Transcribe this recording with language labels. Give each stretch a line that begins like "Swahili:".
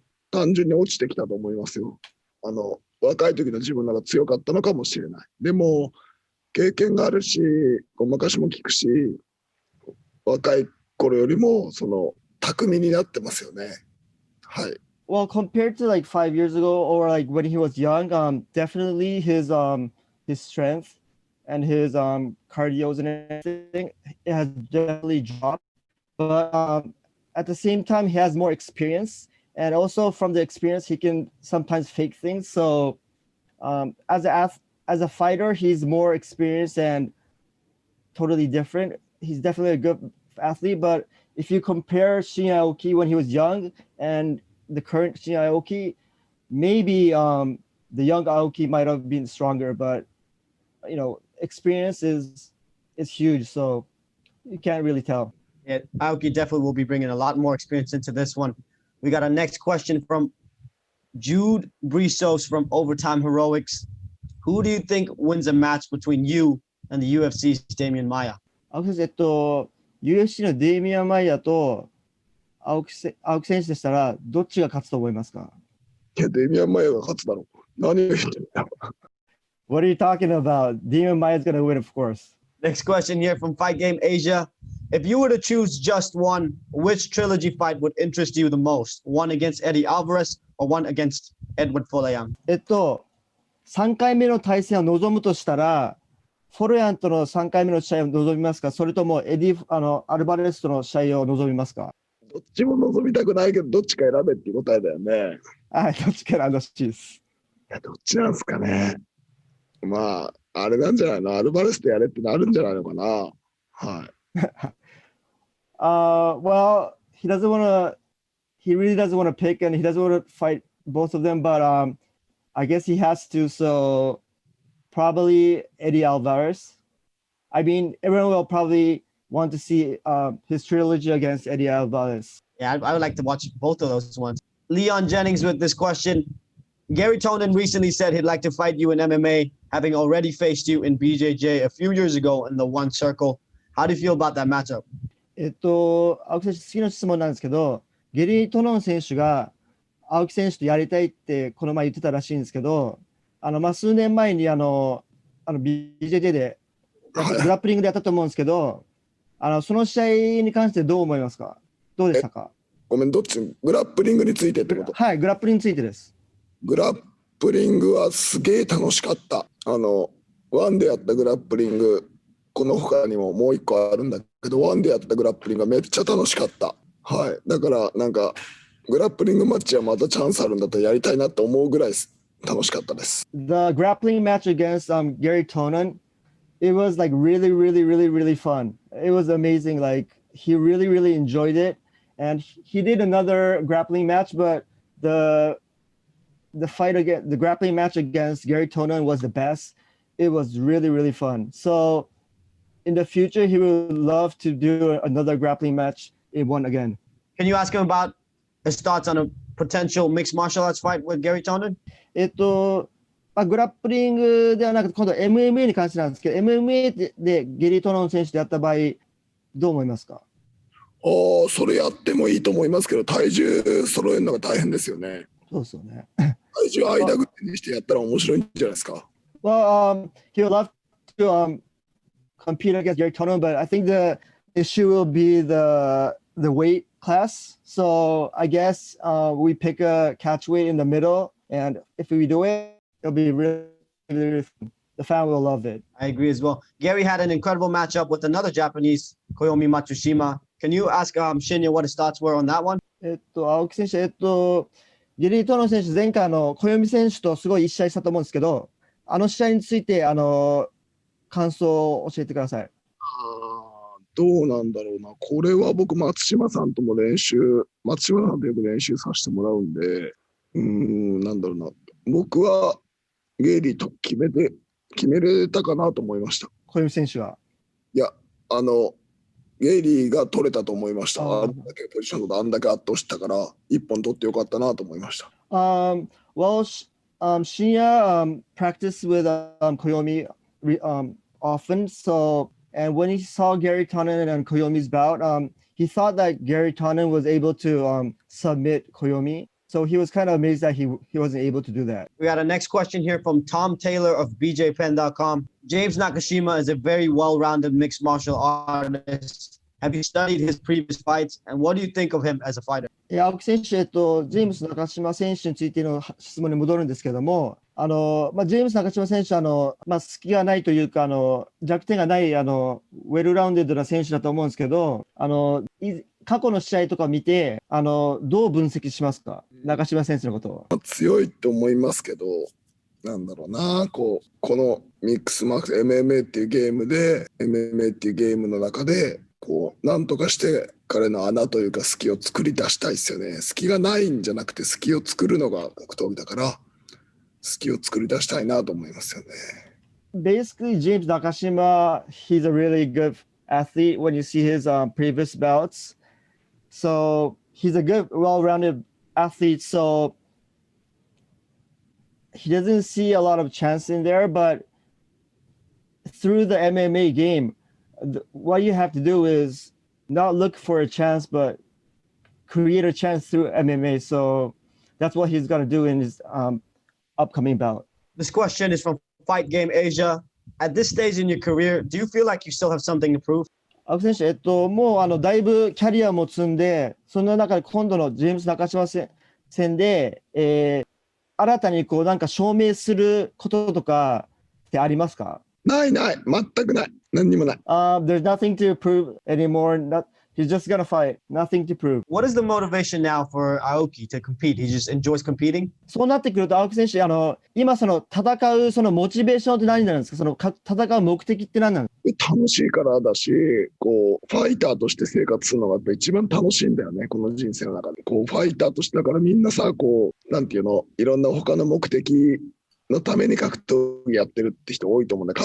Japanese: 単純に落ちてきたと思いますよ。若い時の自分なら強かったのかもしれない。でも経験があるし、ごまかしも効くし、若い頃よりも巧みになってますよね。はい。
English: Well, compared to like 5 years ago or like when he was young, definitely his strength and his cardios and everything has definitely dropped. But at the same time, he has more experience, and also from the experience, he can sometimes fake things. So as a fighter, he's more experienced and totally different. He's definitely a good athlete, but if you compare Shinya Aoki when he was young and the current Shinya Aoki, maybe the young Aoki might have been stronger, but experience is huge, so you can't really tell. Yeah, Aoki definitely will be bringing a lot more experience into this one. We got our next question from Jude Brisos from Overtime Heroics. Who do you think wins a match between you and the UFC's Damian Maia?
Japanese: 青木選手、UFC のデイミアン・マイヤーと青木選手でしたら、どっちが勝つと思いますか？いや、デミアン・マイヤーが勝つだろう。何を言ってるんだ。
English: What are you talking about? Damian Maia is going to win, of course. Next question here from Fight Game Asia. If you were to choose just one, which trilogy fight would interest you the most? One against Eddie Alvarez or one against Edward Folayang?
Japanese: 3回目の対戦を望むとしたら、フォロヤンとの3回目の試合を望みますか？それともアルバレスとの試合を望みますか？どっちも望みたくないけど、どっちか選べっていう答えだよね。はい、どっちか選んでほしいです。いや、どっちなんですかね。まあ、あれなんじゃないの？アルバレスでやれってなるんじゃないのかな。はい。
English: Well, he really doesn't want to pick and he doesn't want to fight both of them, but I guess he has to, so probably Eddie Alvarez. I mean, everyone will probably want to see his trilogy against Eddie Alvarez. Yeah, I would like to watch both of those ones. Leon Jennings with this question. Gary Tonin recently said he'd like to fight you in MMA, having already faced you in BJJ a few years ago in the one circle. How do you feel about that matchup?
Japanese: 青木選手、次の質問なんですけど、ゲリー・トノン選手が青木選手とやりたいってこの前言ってたらしいんですけど、数年前にBJJ でグラップリングでやったと思うんですけど、その試合に関してどう思いますか？どうでしたか？ごめん、どっち？グラップリングについてってこと？はい、グラップリングについてです。グラップリングはすげえ楽しかった。ワンでやったグラップリング、この他にももう一個あるんだけど、ワンでやったグラップリングがめっちゃ楽しかった。はい。だからなんかグラップリングマッチはまたチャンスあるんだったらやりたいなって思うぐらい楽しかったです。
English: The grappling match against Gary Tonin, it was like really, really, really, really fun. It was amazing. Like he really, really enjoyed it, and he did another grappling match, but the grappling match against Gary Tonin was the best. It was really, really fun. So in the future, he would love to do another grappling match in one again. Can you ask him about his thoughts on a potential mixed martial arts fight with Gary Tonin?
Japanese: グラップリングではなくて、今度は MMA に関してなんですけど、MMA でゲリー・トノン選手でやった場合、どう思いますか？それやってもいいと思いますけど、体重揃えるのが大変ですよね。そうですよね。体重間ぐらいにしてやったら面白いんじゃないですか。
English: Well, he would love to compete against Gary Tonin, but I think the issue will be the weight class. So I guess we pick a catch weight in the middle, and if we do it, it'll be really, really fun. The fan will love it. I agree as well. Gary had an incredible matchup with another Japanese, Koyomi Matsushima. Can you ask Shinya what his thoughts were on that one?
Japanese: 青木選手、ゲリー・トノン選手、前回小読選手とすごい一試合したと思うんですけど、試合について感想を教えてください。どうなんだろうな。これは僕、松島さんとも松島さんとよく練習させてもらうんで、なんだろうな。僕はゲイリーと決めれたかなと思いました。小読選手は。いや、ゲイリーが取れたと思いました。あんだけポジションとあんだけ圧倒したから、一本取ってよかったなと思いました。
English: Well, Shinya practiced with Koyomi often, so and when he saw Gary Tonin and Koyomi's bout, he thought that Gary Tonin was able to submit Koyomi. So he was kind of amazed that he wasn't able to do that. We got a next question here from Tom Taylor of BJPen.com. James Nakashima is a very well-rounded mixed martial artist. Have you studied his previous fights, and what do you think of him as a fighter?
Japanese: 青木選手、ジェームス中島選手についての質問に戻るんですけども、ジェームス中島選手隙がないというか弱点がないウェルラウンデッドな選手だと思うんですけど、過去の試合とか見てどう分析しますか？中島選手のことを。強いと思いますけど、なんだろうな、このミックスマックス MMA っていうゲームの中でなんとかして彼の穴というか隙を作り出したいですよね。隙がないんじゃなくて隙を作るのが格闘技だから隙を作り出したいなと思いますよね。
English: Basically, James Nakashima, he's a really good athlete when you see his previous bouts. So he's a good, well-rounded athlete. So he doesn't see a lot of chance in there, but through the MMA game, what you have to do is not look for a chance, but create a chance through MMA. So that's what he's gonna do in his upcoming bout. This question is from Fight Game Asia. At this stage in your career, do you feel like you still have something to prove?
Japanese: 青木選手、もうだいぶキャリアも積んで、その中で今度のジェームス中島戦で、新たになんか証明することとかってありますか？ないない、全くない。何にもない。
English: There's nothing to prove anymore. He's just gonna fight. Nothing to prove. What is the motivation now for Aoki to compete? He just enjoys competing?
Japanese: そうなってくると、青木選手、今戦うそのモチベーションって何になるんですか？戦う目的って何なんですか？楽しいからだし、ファイターとして生活するのがやっぱ一番楽しいんだよね、この人生の中で。ファイターとしてだからみんなさ、なんていうの、いろんな他の目的のために格闘技やってるって人多いと思うんだ。